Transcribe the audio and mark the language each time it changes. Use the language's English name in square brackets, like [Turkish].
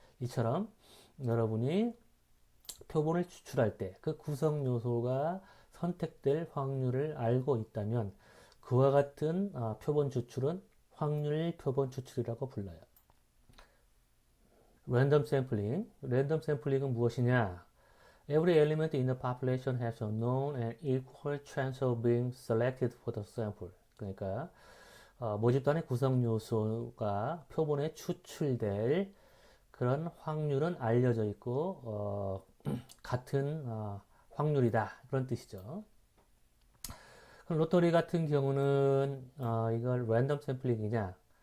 [Korean] 이처럼 여러분이 표본을 추출할 때 그 구성 요소가 선택될 확률을 알고 있다면 그와 같은 표본 추출은 확률 표본 추출이라고 불러요. 랜덤 샘플링. 랜덤 샘플링은 무엇이냐? [English] Every element in the population has a known and equal chance of being selected for the sample. [Korean] 그러니까 모집단의 구성 요소가 표본에 추출될 그런 확률은 알려져 있고 같은 확률이다 그런 뜻이죠. 그럼 로또리 같은 경우는 이걸 랜덤 샘플링이냐?